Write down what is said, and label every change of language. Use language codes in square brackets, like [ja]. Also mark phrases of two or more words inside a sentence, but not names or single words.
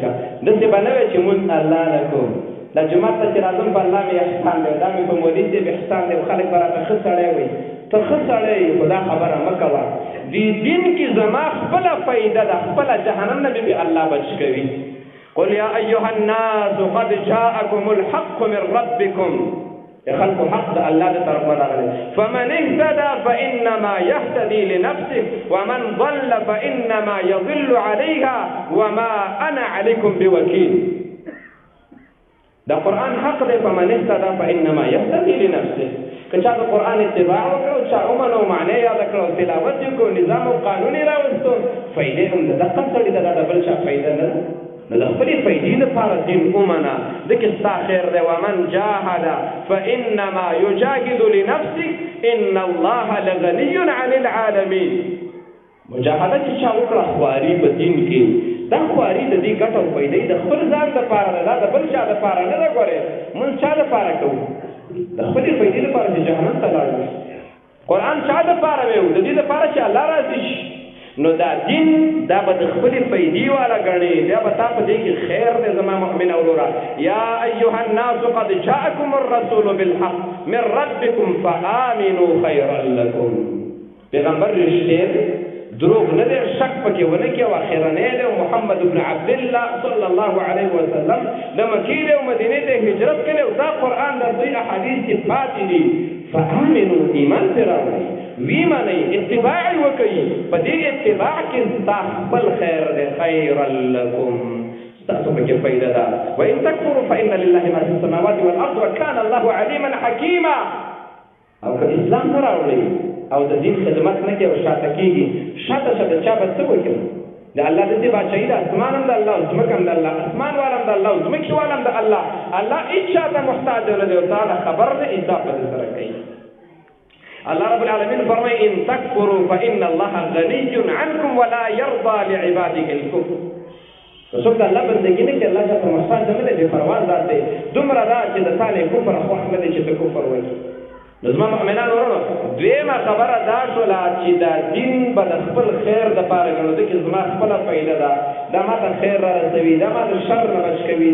[ps] داسې به نه وي چې مونږ الله نه کوم، دا جومات ته چې راځم په الله مې احسان دی، دا مې په مولوي صاحب احسان دی، خلک به راته ښه سړی وایي. ته ښه سړی یې، خو دا خبره مه کوه. دې دین کې زما خپله فایده ده، خپله جهنم نه مې الله بچ کوي. [ar] قل یا ایها الناس قد جاءکم الحق من ربکم، [ps] خلق حق د الله د طرف نه راغلی. [ar] فمن اهتدى فانما يهتدي لنفسه ومن ضل فانما يضل عليها وما انا عليكم بوكيل. [ps] دا قرآن حق دی. [ar] فمن اهتدى فانما يهتدي لنفسه. [ps] که چا د قرآن اتباع وکړو، چا ومنو، معنی یاده کړو، تلاوت یې کړو، نظام او قانون یې راوستو، فایدې هم د دقه سړي ده، دا د بل چا فایده نه ده. نو د خپلې فایدې لپاره دین ومنه، ځکه ستا خیر دی. [ar] ومن جاهد فانما یجاهد لنفسه ان الله لغني عن العالمین. [ps] مجاهده چې چا وکړه خواري په دین کې، دا خواري د دې ګټه او فایدې د خپل ځان لپاره نه ده، د بل چا لپاره نه ده. ګورې مونږ چا لپاره کوو؟ د خپلې فایدې لپاره چې جهنم ته لاړ شو. قرآن چا لپاره ویو؟ د دې لپاره چې الله راضي شي. نو دا دین دا به د خپلې فایدې والا ګڼې، بیا به تا په دې کې خیر دی زما مؤمن وروره. [ar] یا ایها الناس قد جاءکم الرسول بالحق من ربکم فآمنوا خیرا لکم. [ps] پیغمبر رښتیا دی، دروغ نه دی، شک پکې ونه کړي. او اخرنی دی محمد بن عبدالله [ar] صلی الله علیه وسلم [ps] د مکې او مدینې ته هجرت کړی، او دا قرآن د دوی احادیث کې پاتې دي. فآمنوا، ایمان پرې راوړئ، وی منئ، اتباع یې وکئ. په دې اتباع کې ستا خپل خیر دی. [ar] خیرا لکم، [ps] ستاسو پکې فایده ده. [ar] وان تکفروا فإن لله ما فی السماوات والارض وکان الله علیما حکیما. [ps] او که اسلام نه راوړئ او د دین خدمت نه کوي او شاته کېږي، شاته چا به څه وکړي؟ د الله د دې بادشاهي ده، اسمان هم د الله او ځمکه هم د الله، اسمان والا هم د الله او ځمکې والا هم د الله. الله هېڅ چا ته محتاج نه دی او تعالی خبر دی، انصاف به سره کوي. [ar] الله رب العالمین فرمایي ان تکفروا فإن الله غني عنكم ولا يرضى لعباده الكفر. [ps] څوک د الله بندګي نه کوي، الله چاته محتاج نه دی، بې پروا ذات دی. دومره دا چې د تا له کفر خوښ نه دی چې ته کفر وکړي. نو زما مؤمنان ورونو، دویمه خبره دا شوله چې دا دین به د خپل خیر دپاره ګڼو، ځکه زما خپله فایده ده، دا ما ته خیر را رسوي، دا ما د شر نه بچ کوي.